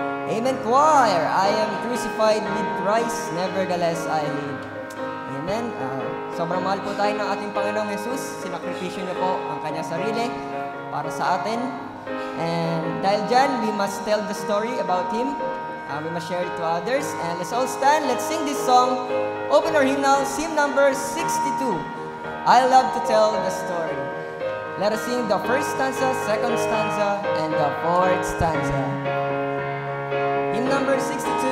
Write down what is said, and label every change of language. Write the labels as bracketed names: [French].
[English] Amen, choir. I am crucified with Christ, nevertheless I live. [Filipino] Amen. Sobrang mahal po tayo ng ating Panginoong Jesus. Sinakripisyo niya po ang kanyang sarili para sa atin. [English] And [Filipino] dahil dyan, [English] we must tell the story about Him. We must share it to others. And let's all stand. Let's sing this song. Open our hymnal, hymn number 62. I love to tell the story. Let us sing the first stanza, second stanza, and the fourth stanza. Hymn number 62.